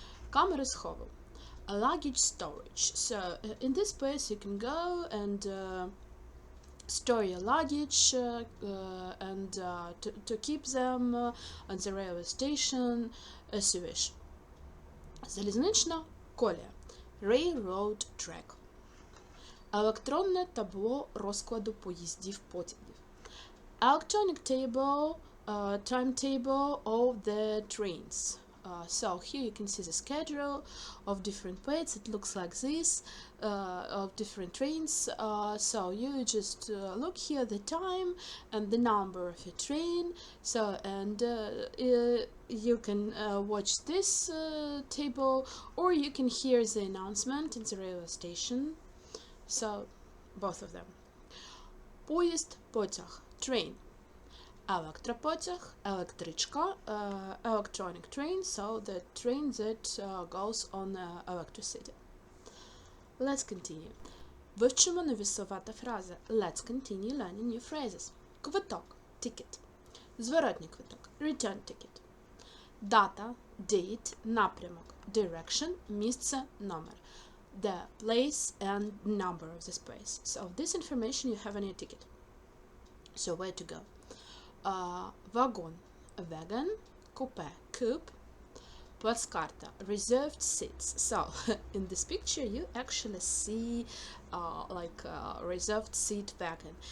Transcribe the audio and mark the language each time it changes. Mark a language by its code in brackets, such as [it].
[en] Камери схову, a luggage storage. So in this place you can go and store your luggage and to keep them on the railway station as you wish. [uk] Залізнична колія, railroad track. Електронне табло розкладу поїздів-потягів. [en] Electronic table, timetable of the trains. So here you can see the schedule of different plates. It looks like this, of different trains. So you just look here the time and the number of your train. So and you can watch this table, or you can hear the announcement in the railway station. So both of them. [uk] Поїзд, потяг, train. [en] Електропотяг, електричка, electronic train, so the train that goes on electricity. Let's continue. [uk] Вивчимо невісова та фрази. [en] Let's continue learning new phrases. Квиток, ticket. [uk] Зворотній квиток, return ticket. Дата, date, напрямок, direction, місце, номер. [en] The place and number of this place. So this information you have on your ticket. So where to go? Вагон, wagon, coupe, coupe, плацкарта, reserved seats. So in this picture you actually see like a reserved seat wagon.